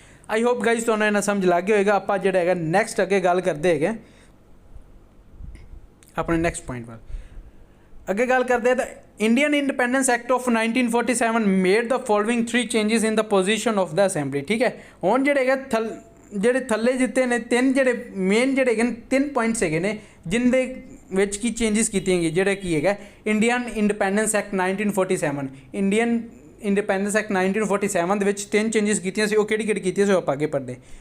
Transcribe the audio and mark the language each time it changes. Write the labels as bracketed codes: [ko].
[pa] I hope guys ਤੁਹਾਨੂੰ ਇਹਨਾਂ ਸਮਝ ਲੱਗ ਗਿਆ ਹੋਏਗਾ। ਆਪਾਂ ਜਿਹੜਾ ਹੈਗਾ ਨੈਕਸਟ ਅੱਗੇ ਗੱਲ ਕਰਦੇ ਹੈਗੇ ਆਪਣੇ ਨੈਕਸਟ ਪੁਆਇੰਟ ਵੱਲ। ਅੱਗੇ ਗੱਲ ਕਰਦੇ ਹਾਂ ਤਾਂ [en] Indian independence act of 1947 made the following 3 changes in the position of the assembly. [pa] ठीक है, हुण जिहड़े हैगे ਜਿਹੜੇ ਥੱਲੇ ਦਿੱਤੇ ਨੇ ਤਿੰਨ ਜਿਹੜੇ ਮੇਨ ਜਿਹੜੇ ਹੈਗੇ ਨੇ 3 ਪੁਆਇੰਟਸ ਹੈਗੇ ਨੇ ਜਿਨਦੇ ਵਿੱਚ ਕੀ ਚੇਂਜਿਸ ਕੀਤੀਆਂ ਗਈਆਂ, ਜਿਹੜਾ ਕੀ ਹੈਗਾ Indian independence act 1947 Indian independence act 1947 ਦੇ ਵਿੱਚ 3 ਚੇਂਜਿਸ ਕੀਤੀਆਂ ਸੀ। ਉਹ ਕਿਹੜੀ ਕੀਤੀਆਂ ਸੀ ਉਹ ਆਪਾਂ ਅੱਗੇ ਪੜ੍ਹਦੇ।